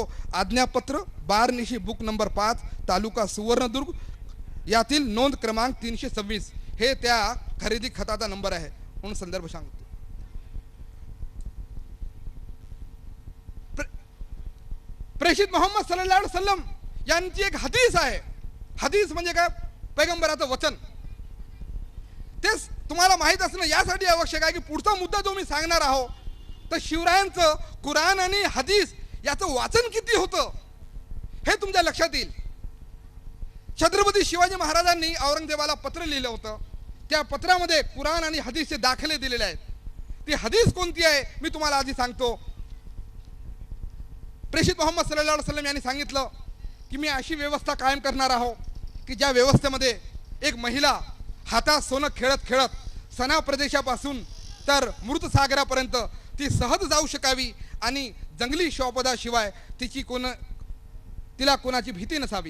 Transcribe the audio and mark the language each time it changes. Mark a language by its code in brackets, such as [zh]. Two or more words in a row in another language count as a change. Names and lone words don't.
[mr] आज्ञापत्र बारनिशी [en] book number [mr] 5 तालुका सुवर्णदुर्ग यातील नोंद क्रमांक 326 हे त्या खरेदी खताचा नंबर आहे म्हणून संदर्भ सांगतो. प्रेषित मोहम्मद [ar] صلى الله عليه وسلم [mr] यांची एक हदीस आहे. हदीस म्हणजे काय? पैगंबराचं वचन. तेच तुम्हाला माहित असणं यासाठी आवश्यक आहे की पुढचा मुद्दा जो मी सांगणार आहो तर शिवरायांचं कुराण आणि हदीस याचं वाचन किती होतं हे तुमच्या लक्षात येईल. छत्रपती शिवाजी महाराजांनी औरंगजेबाला पत्र लिहिलं होतं. त्या पत्रामध्ये कुराण आणि हदीसचे दाखले दिलेले आहेत. ती हदीस कोणती आहे मी तुम्हाला आधी सांगतो. प्रेषित मोहम्मद [ar] صلى الله عليه وسلم [mr] यांनी सांगितलं की मी अशी व्यवस्था कायम करणार आहो की ज्या व्यवस्थेमध्ये एक महिला हातात सोनं खेळत खेळत सना प्रदेशापासून तर मृत सागरापर्यंत ती सहज जाऊ शकावी आणि जंगली शौपदाशिवाय तिला कोणाची भीती नसावी.